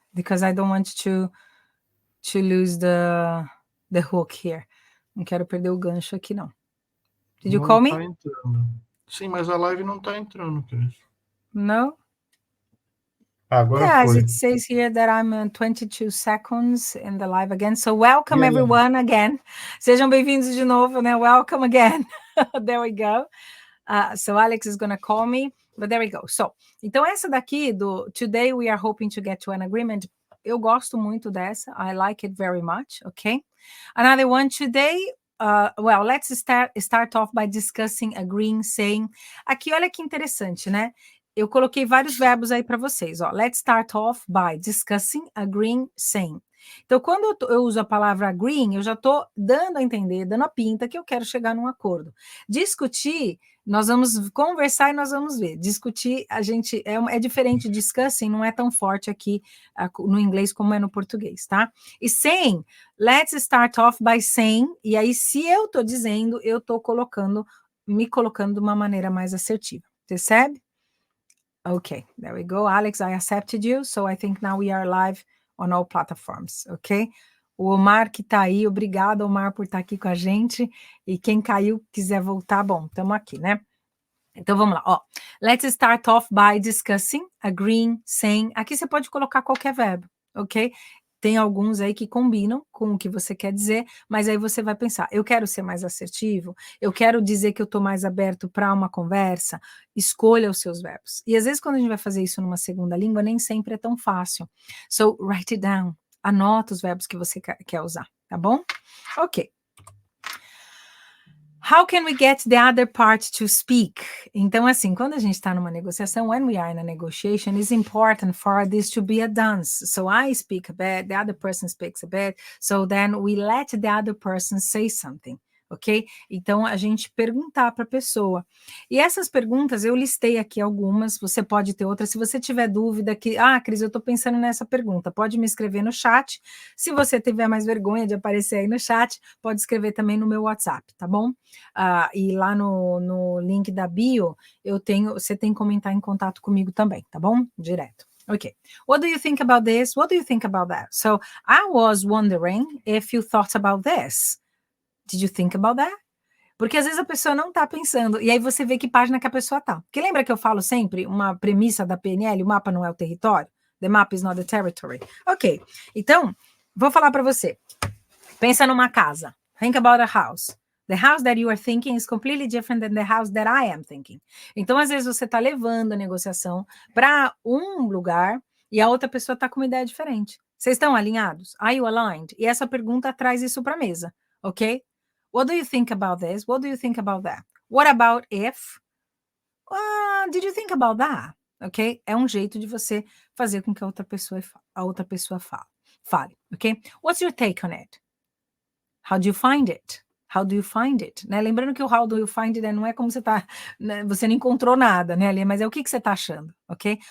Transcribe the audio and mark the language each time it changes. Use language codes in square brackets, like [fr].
[en] Because I don't want to lose the hook here. [pt] Não quero perder o gancho aqui, não. [en] Did you call me? [pt] Não tá entrando. Sim, mas a live não tá entrando, Cris. [en] No? [pt] Agora foi. [en] It says here that I'm 22 seconds in the live again. So welcome everyone again. [pt] Sejam bem-vindos de novo, né? [en] Welcome again. There we go. So Alex is going to call me, but there we go. So, [pt] então essa daqui do [en] Today we are hoping to get to an agreement. [pt] Eu gosto muito dessa. [en] I like it very much, okay? Another one today, well, let's start off by discussing, agreeing, saying. [pt] Aqui, olha que interessante, né? Eu coloquei vários verbos aí para vocês, ó. [en] Let's start off by discussing, agreeing, saying. [pt] Então, quando eu uso a palavra agreeing, eu já estou dando a entender, dando a pinta que eu quero chegar num acordo. Discutir, nós vamos conversar e nós vamos ver. Discutir, a gente é diferente. Discussing não é tão forte aqui no inglês como é no português, tá? E saying, [en] let's start off by saying, [pt] e aí se eu estou dizendo, eu estou me colocando de uma maneira mais assertiva. [en] Percebe? Okay, there we go. Alex, I accepted you, so I think now we are live on all platforms, ok? [pt] O Omar que tá aí, obrigado, Omar, por estar aqui com a gente. E quem caiu, quiser voltar, bom, estamos aqui, né? Então, vamos lá, ó. [en] Let's start off by discussing, agreeing, saying. [pt] Aqui você pode colocar qualquer verbo, ok? Tem alguns aí que combinam com o que você quer dizer, mas aí você vai pensar, eu quero ser mais assertivo, eu quero dizer que eu estou mais aberto para uma conversa, escolha os seus verbos. E às vezes quando a gente vai fazer isso numa segunda língua, nem sempre é tão fácil. [en] So, write it down. [pt] Anota os verbos que você quer usar, tá bom? [en] Ok. How can we get the other part to speak? [pt] Então, assim, quando a gente está numa negociação, [en] when we are in a negotiation, it's important for this to be a dance. So I speak a bit, the other person speaks a bit, so then we let the other person say something, ok? [pt] Então, a gente perguntar para a pessoa. E essas perguntas, eu listei aqui algumas, você pode ter outras. Se você tiver dúvida que, Cris, eu estou pensando nessa pergunta, pode me escrever no chat. Se você tiver mais vergonha de aparecer aí no chat, pode escrever também no meu WhatsApp, tá bom? E lá no link da bio, você tem que comentar em contato comigo também, tá bom? Direto. Okay. [en] What do you think about this? What do you think about that? So, I was wondering if you thought about this. Did you think about that? [pt] Porque às vezes a pessoa não está pensando, e aí você vê que página que a pessoa está. Porque lembra que eu falo sempre, uma premissa da PNL, o mapa não é o território? [en] The map is not the territory. [pt] Ok, então, vou falar para você. Pensa numa casa. [en] Think about a house. The house that you are thinking is completely different than the house that I am thinking. [pt] Então, às vezes, você está levando a negociação para um lugar e a outra pessoa está com uma ideia diferente. Vocês estão alinhados? [en] Are you aligned? [pt] E essa pergunta traz isso para a mesa, ok? [en] What do you think about this? What do you think about that? What about if? Did you think about that? Ok? [pt] É um jeito de você fazer com que a outra pessoa fale, ok? [en] What's your take on it? How do you find it? How do you find it? Né? [pt] Lembrando que o [en] how do you find it [pt] não é como você tá, né? Você não encontrou nada, né, ali, mas é o que você tá achando, ok?